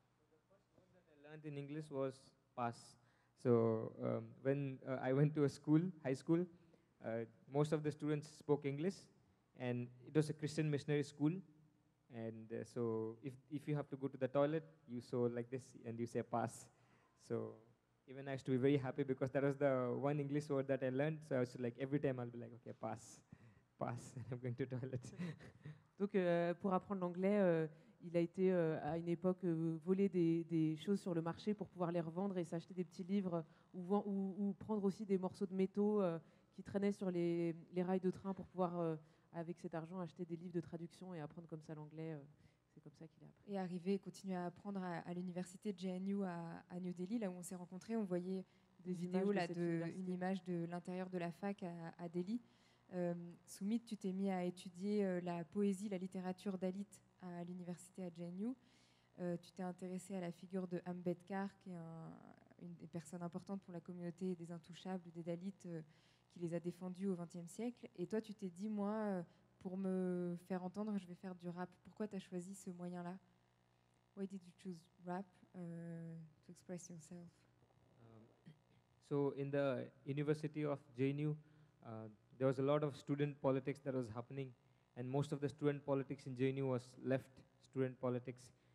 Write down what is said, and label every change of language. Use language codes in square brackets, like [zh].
[en] The first word that I learned in English was pass. So when I went to a school, high school, most of the students spoke English, and it was a Christian missionary school. And so if you have to go to the toilet, you saw like this, and you say pass. So even I used to be very happy because that was the one English word that I learned. So I was like, every time I'll be like, okay, pass, and I'm going to toilet. [fr] Donc pour apprendre l'anglais, il a été à une époque voler des choses sur le marché pour pouvoir les revendre et s'acheter des petits livres ou prendre aussi des morceaux de métaux qui traînaient sur les rails de train pour pouvoir, avec cet argent, acheter des livres de traduction et apprendre comme ça l'anglais. C'est comme ça qu'il a appris. Et arriver et continuer à apprendre à l'université de JNU à New Delhi, là où on s'est rencontrés, on voyait des vidéos, là, une image de l'intérieur de la fac à Delhi. Soumit, tu t'es mis à étudier la poésie, la littérature dalit à l'université à JNU. Tu t'es intéressé à la figure de Ambedkar, qui est une des personnes importantes pour la communauté des intouchables, des dalits, qui les a défendus au XXe siècle. Et toi, tu t'es dit, moi, pour me faire entendre, je vais faire du rap. Pourquoi tu as choisi ce moyen-là? [en] Why did you choose rap to express yourself? So in the University of JNU, there was a lot of student politics that was happening, and most of the student politics in JNU was left student politics.